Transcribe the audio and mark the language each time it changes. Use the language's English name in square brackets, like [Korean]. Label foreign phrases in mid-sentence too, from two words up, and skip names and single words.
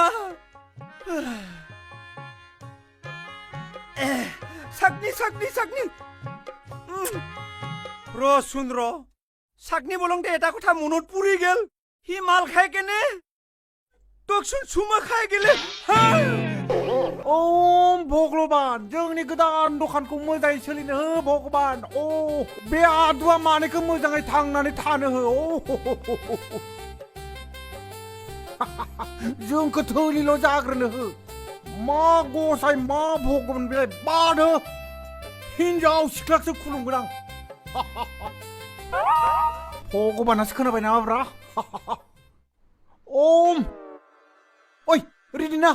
[Assamese] চাকনি চাকনি চাকনি শুন ৰ চাকনি বলংতে এটা কথা মনত পুৰি গেল সি মাল খাই কেনে তোকচোন চুমা খাই গেলে [Bodo] ओम भगवान जोंनि गोदान दखानखौ मोजाङै सोलिनो हो भगवान ओ बे आदुआ मानैखौ मोजाङै थांनानै थानो हो जोंखौ थोलिल' जाग्रोनो हो मा गसाय मा भगवान बेलाय बाद हो हिनजाव सिख्लासो खुलुमगोन आं भगवानासो खोनाबाय नामाब्रा ओम ओइ रेडि ना